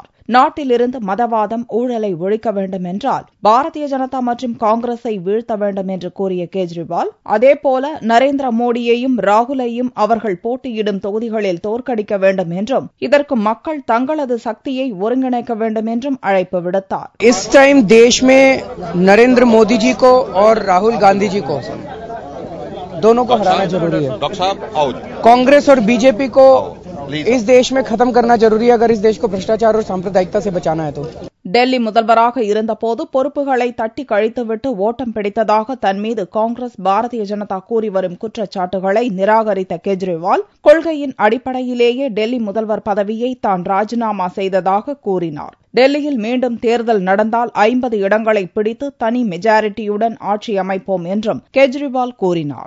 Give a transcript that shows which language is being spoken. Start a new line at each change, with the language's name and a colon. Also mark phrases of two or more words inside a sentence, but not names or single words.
Tamil: நாட்டிலிருந்து மதவாதம், ஊழலை ஒழிக்க வேண்டும் என்றால் பாரதிய ஜனதா மற்றும் காங்கிரஸை வீழ்த்த வேண்டும் என்று கூறிய கேஜ்ரிவால், அதேபோல நரேந்திர மோடியையும் ராகுலையும் அவர்கள் போட்டியிடும் தொகுதிகளில் தோற்கடிக்க வேண்டும் என்றும் இதற்கு மக்கள் தங்களது சக்தியை ஒருங்கிணைக்க வேண்டும் என்றும் அழைப்பு விடுத்தார்.
Hindi: इस टाइम देश में नरेंद्र मोदी जी को और राहुल गांधी जी को दोनों को हराना जरूरी है. कांग्रेस और बीजेपी को इस देश में खत्म करना जरूरी है अगर इस देश को भ्रष्टाचार और सांप्रदायिकता से बचाना है तो.
Tamil: டெல்லி முதல்வராக இருந்தபோது பொறுப்புகளை தட்டி கழித்துவிட்டு ஓட்டம் பிடித்ததாக தன் மீது காங்கிரஸ், பாரதிய ஜனதா கூறி வரும் குற்றச்சாட்டுகளை நிராகரித்த கெஜ்ரிவால், கொள்கையின் அடிப்படையிலேயே டெல்லி முதல்வர் பதவியை தான் ராஜினாமா செய்ததாக கூறினார். டெல்லியில் மீண்டும் தேர்தல் நடந்தால் 50 இடங்களை பிடித்து தனி மெஜாரிட்டியுடன் ஆட்சி அமைப்போம் என்றும் கெஜ்ரிவால் கூறினார்.